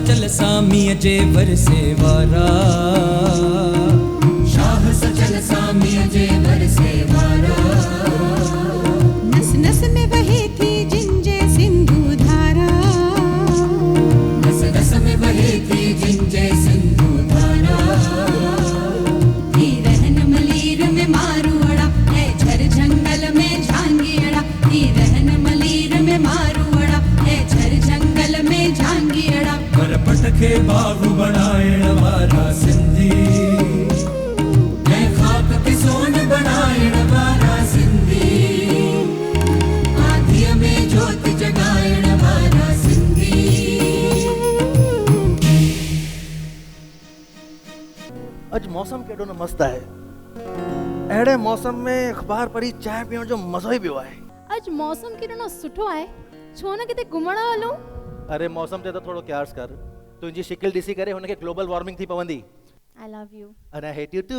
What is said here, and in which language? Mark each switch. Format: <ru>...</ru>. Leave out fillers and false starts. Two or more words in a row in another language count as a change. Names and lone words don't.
<sd>सामीअ जे वरसे वारा, शाह सजल सामीअ जे वरसे वारा। नस नस में बहे थी जिंजे सिंधु धारा, नस नस में बहे थी जिंजे सिंधु धारा। थी रहन मलीर में मारुअड़ा, है झर जंगल में झांगियड़ा। थी रहन मलीर में मारुअड़ा, है झर जंगल में झांगियड़ा। पर पटके बाबू बनाएण वारा सिंधी, ऐं खाक ते सोन बनाएण वारा सिंधी। आंधीअ में जोत जगाएण वारा सिंधी। अज मौसम केॾो न मस्त आहे। अहिड़े मौसम में अख़बार पढ़ी चांहि पीअण जो मज़ो ई ॿियो आहे। अज मौसम केॾो न सुठो आहे, छो न किथे घुमण हलूं? अरे मौसम ते त थोरो क़यास कर, तुंहिंजी शिकिल ॾिसी करे हुनखे</sd> <en>global warming</en> <sd>थी पवंदी।</sd> <en>I love you. And I hate you too.</en>